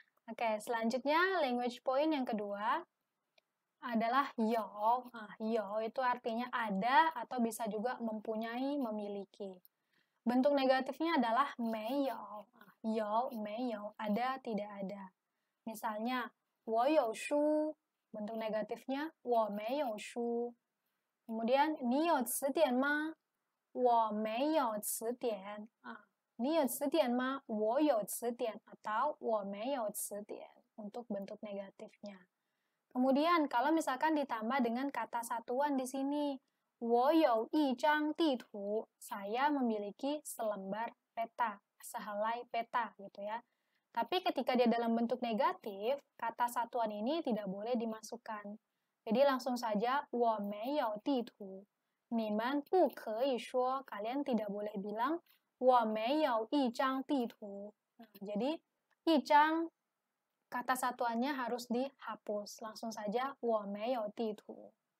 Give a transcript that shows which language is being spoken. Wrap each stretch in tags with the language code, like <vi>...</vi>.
<id>Oke, selanjutnya language point yang kedua adalah yo. Yo itu artinya ada atau bisa juga mempunyai, memiliki. Bentuk negatifnya adalah</id> <zh>没有, 有没有,</zh> <id>ada tidak ada.</id> <zh>Misalnya 我有书,</zh> <id>bentuk negatifnya</id> <zh>我没有书. Kemudian 你有词典吗? 我没有词典.你有词典吗? 我有词典</zh> <id>atau</id> <zh>我没有词典</zh> <id>untuk bentuk negatifnya. Kemudian kalau misalkan ditambah dengan kata satuan di sini,</id> <zh>我有一张地图,</zh> <id>saya memiliki selembar peta, sehelai peta gitu ya. Tapi ketika dia dalam bentuk negatif, kata satuan ini tidak boleh dimasukkan. Jadi langsung saja</id> <zh>我没有地图. 你们不可以说,</zh> <id>kalian tidak boleh bilang</id> <zh>我没有一张地图.</zh> <id>Nah, jadi</id> <zh>一张</zh> <id>kata satuannya harus dihapus. Langsung saja</id> <zh>我没有地图.</zh>